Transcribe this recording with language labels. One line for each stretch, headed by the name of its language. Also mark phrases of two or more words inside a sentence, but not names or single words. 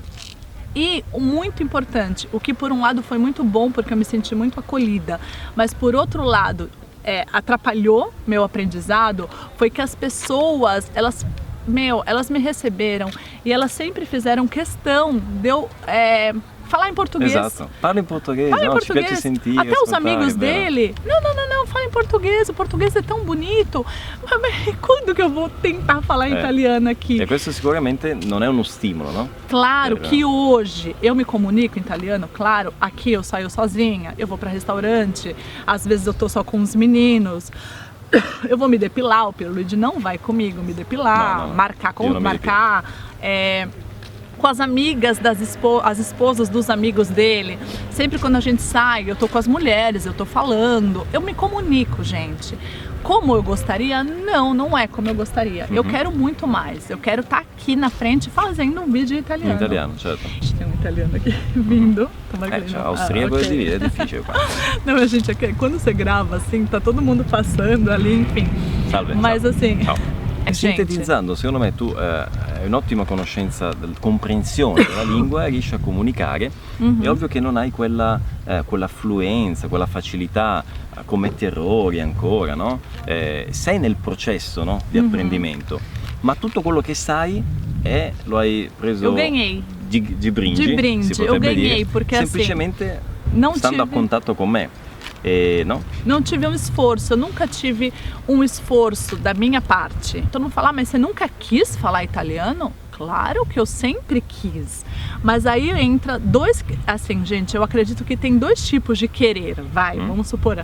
Portuguese: E muito importante, o que por um lado foi muito bom porque eu me senti muito acolhida, mas por outro lado atrapalhou meu aprendizado, foi que as pessoas, elas me receberam e elas sempre fizeram questão de eu falar em português. Exato. Fala em português, Fala em
Italian: no? Ci piace
Portuguese: português.
Italian: sentire,
Portuguese: Até os
Italian: ascoltare,
Portuguese: amigos
Italian: è vero.
Portuguese: dele. Não, fala em português. O português é tão bonito. Mas quando que eu vou tentar falar italiano aqui?
Italian: E questo sicuramente non è uno stimolo, no?
Portuguese: Claro
Italian: Vero.
Portuguese: que hoje eu me comunico em italiano, claro, aqui eu saio sozinha, eu vou para restaurante, às vezes eu tô só com os meninos. Eu vou me depilar, o Pierluigi não vai comigo me depilar, Não. marcar, Eu não me marcar. Com as amigas as esposas dos amigos dele. Sempre quando a gente sai, eu tô com as mulheres, eu tô falando, eu me comunico, gente. Como eu gostaria? Não é como eu gostaria. Eu quero muito mais. Eu quero estar aqui na frente fazendo um vídeo em italiano.
Italian: In italiano, certo.
Portuguese: Tem um italiano aqui vindo. Tomara que ele não-
Italian: Austriaco ok. è difficile qua.
Portuguese: Não, a gente, quando você grava assim, tá todo mundo passando ali, enfim.
Italian: Salve.
Portuguese: Mas
Italian: ciao.
Portuguese: assim,
Italian: Ciao. E
Portuguese: gente,
Italian: sintetizzando, secondo me tu hai un'ottima conoscenza, comprensione della lingua e riesci a comunicare. È ovvio che non hai quella fluenza, quella facilità, commetti errori ancora, no? Sei nel processo, no? Di apprendimento, ma tutto quello che sai lo hai preso
Portuguese: eu ganhei.
Italian: di brindisi,
Portuguese: De brinde,
Italian: si
Portuguese: eu
Italian: potrebbe
Portuguese: ganhei,
Italian: dire,
Portuguese: porque assim,
Italian: semplicemente
Portuguese: não
Italian: stando a
Portuguese: tive-
Italian: contatto con me. No?
Portuguese: Não tive um esforço, eu nunca tive um esforço da minha parte. Todo mundo fala, mas você nunca quis falar italiano? Claro que eu sempre quis. Mas aí entra dois, assim, gente, eu acredito que tem dois tipos de querer, vamos supor.